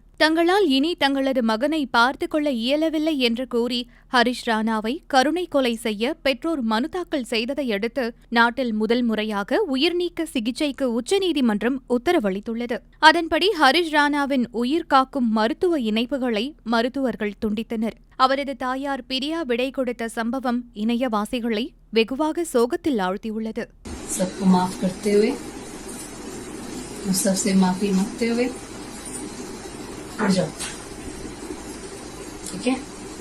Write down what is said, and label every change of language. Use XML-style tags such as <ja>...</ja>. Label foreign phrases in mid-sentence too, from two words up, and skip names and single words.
<ta>தங்களால் இனி தங்களது மகனை பார்த்துக் கொள்ள இயலவில்லை என்று கூறி ஹரிஷ் ராணாவை கருணை கொலை செய்ய பெற்றோர் மனு தாக்கல் செய்ததை அடுத்து நாட்டில் முதல் முறையாக உயிர்நீக்க சிகிச்சைக்கு உச்சநீதிமன்றம் உத்தரவளித்துள்ளது. அதன்படி ஹரிஷ் ராணாவின் உயிர் காக்கும் மருத்துவ இணைப்புகளை மருத்துவர்கள் துண்டித்தனர். அவரது தாயார் பிரியா விடை கொடுத்த சம்பவம் இணையவாசிகளை வெகுவாக சோகத்தில் ஆழ்த்தியுள்ளது.</ta> <hi>सबसे माफी मांगते हुए उठ जाओ, ठीक है।</hi>